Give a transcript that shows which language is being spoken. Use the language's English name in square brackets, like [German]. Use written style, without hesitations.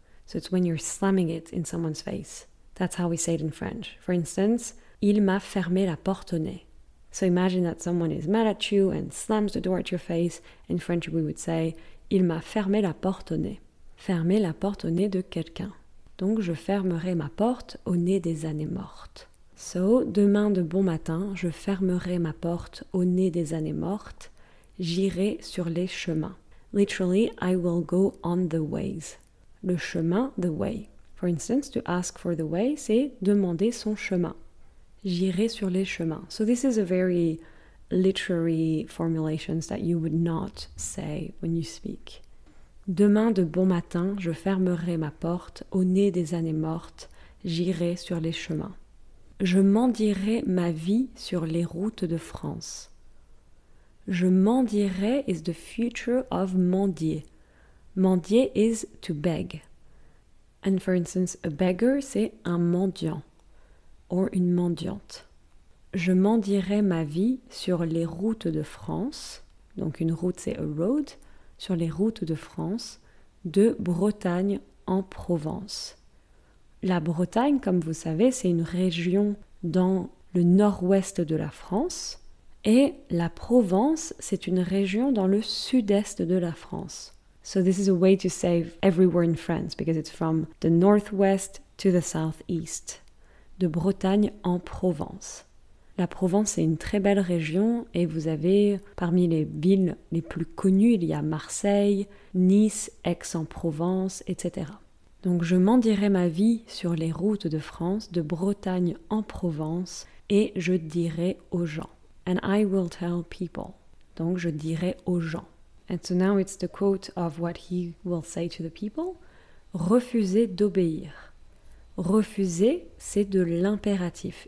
[English] So it's when you're slamming it in someone's face. That's how we say it in French. For instance, [French] il m'a fermé la porte au nez. [English] So imagine that someone is mad at you and slams the door at your face. In French, we would say, [French] il m'a fermé la porte au nez. Fermer la porte au nez de quelqu'un. Donc, je fermerai ma porte au nez des années mortes. So, demain de bon matin, je fermerai ma porte au nez des années mortes. J'irai sur les chemins. [English] Literally, I will go on the ways. [French] Le chemin, [English] the way. For instance, to ask for the way, [French] c'est demander son chemin. J'irai sur les chemins. [English] So this is a very literary formulations that you would not say when you speak. [French] Demain de bon matin, je fermerai ma porte au nez des années mortes. J'irai sur les chemins. Je mendierai ma vie sur les routes de France. [English] Je mendierai is the future of mendier. Mendier is to beg. And for instance, a beggar, [French] c'est un mendiant. Or une mendiante. Je mendierai ma vie sur les routes de France. Donc une route, c'est [English] a road. [French] Sur les routes de France, de Bretagne en Provence. La Bretagne, comme vous savez, c'est une région dans le nord-ouest de la France. Et la Provence, c'est une région dans le sud-est de la France. [English] So this is a way to say everywhere in France, because it's from the northwest to the southeast. [French] De Bretagne en Provence. La Provence est une très belle région et vous avez parmi les villes les plus connues, il y a Marseille, Nice, Aix-en-Provence, etc. Donc je mendierai ma vie sur les routes de France, de Bretagne en Provence, et je dirai aux gens. [English] And I will tell people. [French] Donc je dirai aux gens. [English] And so now it's the quote of what he will say to the people. [French] Refuser d'obéir. Refuser, c'est de l'impératif.